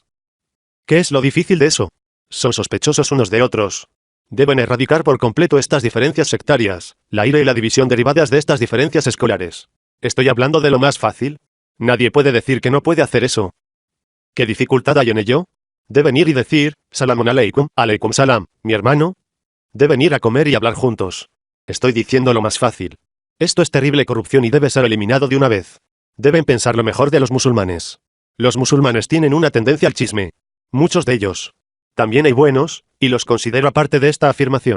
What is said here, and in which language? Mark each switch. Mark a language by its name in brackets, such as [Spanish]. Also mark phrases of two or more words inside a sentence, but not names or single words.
[Spanish] ¿Qué es lo difícil de eso? Son sospechosos unos de otros. Deben erradicar por completo estas diferencias sectarias, la ira y la división derivadas de estas diferencias escolares. ¿Estoy hablando de lo más fácil? Nadie puede decir que no puede hacer eso. ¿Qué dificultad hay en ello? Deben ir y decir, [Arabic] سلامٌ عليكم، عليكم السلام, [Spanish] mi hermano. Deben ir a comer y hablar juntos. Estoy diciendo lo más fácil. Esto es terrible corrupción y debe ser eliminado de una vez. Deben pensar lo mejor de los musulmanes. Los musulmanes tienen una tendencia al chisme. Muchos de ellos. También hay buenos, y los considero aparte de esta afirmación.